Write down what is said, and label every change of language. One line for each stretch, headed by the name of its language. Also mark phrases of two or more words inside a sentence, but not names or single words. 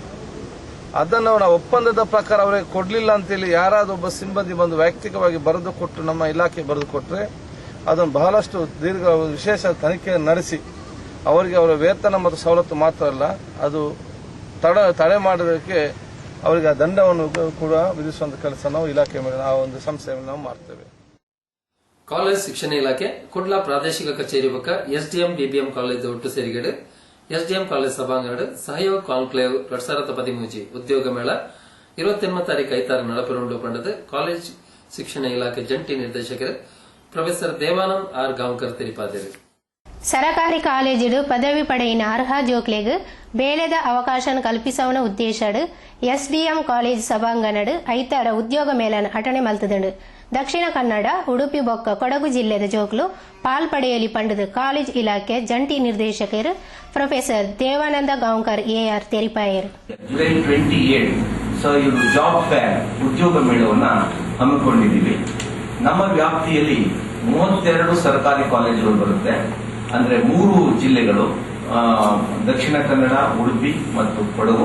Kannada: ಅದನ್ನು ನಾವು ಒಪ್ಪಂದದ ಪ್ರಕಾರ ಅವರಿಗೆ ಕೊಡಲಿಲ್ಲ ಅಂತೇಳಿ ಯಾರಾದ್ರೂ ಒಬ್ಬ ಸಿಬ್ಬಂದಿ ಬಂದು ವೈಯಕ್ತಿಕವಾಗಿ ಬರೆದು ಕೊಟ್ಟು ನಮ್ಮ ಇಲಾಖೆ ಬರೆದು ಕೊಟ್ಟರೆ ಅದನ್ನು ಬಹಳಷ್ಟು ವಿಶೇಷ ತನಿಖೆ ನಡೆಸಿ ಅವರಿಗೆ ಅವರ ವೇತನ ಮತ್ತು ಸವಲತ್ತು ಮಾತ್ರ ಅಲ್ಲ, ಅದು ತಡೆ ಮಾಡೋದಕ್ಕೆ ಅವರಿಗೆ ದಂಡವನ್ನು ಕೂಡ ವಿಧಿಸುವಂತ ಕೆಲಸ ನಾವು ಇಲಾಖೆ ಮೇಲೆ ಆ ಒಂದು ಸಂಸ್ಥೆ ಮೇಲೆ ನಾವು ಮಾಡ್ತೇವೆ.
Tulu: ಕಾಲೇಜ್ ಶಿಕ್ಷಣ ಇಲಾಖೆ ಕುಡ್ಲ ಪ್ರಾದೇಶಿಕ ಕಚೇರಿ ಪಕ್ಕ ಎಸ್ಡಿಎಂ ಬಿಬಿಎಂ ಕಾಲೇಜ್ ಒಟ್ಟು ಸೇರಿಗಡೆ ಎಸ್ಡಿಎಂ ಕಾಲೇಜ್ ಸಭಾಂಗಣ ಸಹಯೋಗ ಕಾನ್ಕ್ಲೇವ್ 2013 ಉದ್ಯೋಗ ಮೇಳ 28 ತಾರೀಕು 5 ನಡಪರುಂಡು ಪಂಡದ ಕಾಲೇಜ್ ಶಿಕ್ಷಣ ಇಲಾಖೆ ಜಂಟಿ ನಿರ್ದೇಶಕರು ಪ್ರೊಫೆಸರ್ ದೇವಾನಂದ್ ಆರ್ ಗಾಂವ್ಕರ್ ತೆರಿಪಾದರು. ಸರಕಾರಿ ಕಾಲೇಜು ಪದವಿ ಪಡೆಯಿನ ಅರ್ಹ ಜೋಕ್ಲೆಗ್ ಬೇಳೆದ ಅವಕಾಶ ಕಲ್ಪಿಸವನ ಉದ್ದೇಶಡ್ ಎಸ್ಡಿಎಂ ಕಾಲೇಜ್ ಸಭಾಂಗಣಡ್ 5 ಉದ್ಯೋಗ ಮೇಳನ ಅಟಣೆ ಮಲ್ತದಂಡು. ದಕ್ಷಿಣ ಕನ್ನಡ, ಉಡುಪಿ ಬೊಕ್ಕ ಕೊಡಗು ಜಿಲ್ಲೆದ ಜೋಕ್ಲು ಪಾಲ್ಪಡೆಯಲಿ ಪಂಡದ ಕಾಲೇಜ್ ಇಲಾಖೆ ಜಂಟಿ ನಿರ್ದೇಶಕರು ಪ್ರೊಫೆಸರ್ ದೇವಾನಂದ ಗಾಂವ್ಕರ್ ಎಆರ್ ತೆರಿಪಾಯರು.
Kannada: ಜುಲೈ 28 ಇದು
English: job fair
Kannada: ಉದ್ಯೋಗ ಮೇಳವನ್ನ ಹಮ್ಮಿಕೊಂಡಿದ್ದೀವಿ. ನಮ್ಮ ವ್ಯಾಪ್ತಿಯಲ್ಲಿ 32 ಸರ್ಕಾರಿ ಕಾಲೇಜುಗಳು ಬರುತ್ತೆ. ಅಂದ್ರೆ 3 ಜಿಲ್ಲೆಗಳು, ದಕ್ಷಿಣ ಕನ್ನಡ, ಉಡುಪಿ ಮತ್ತು ಕೊಡಗು.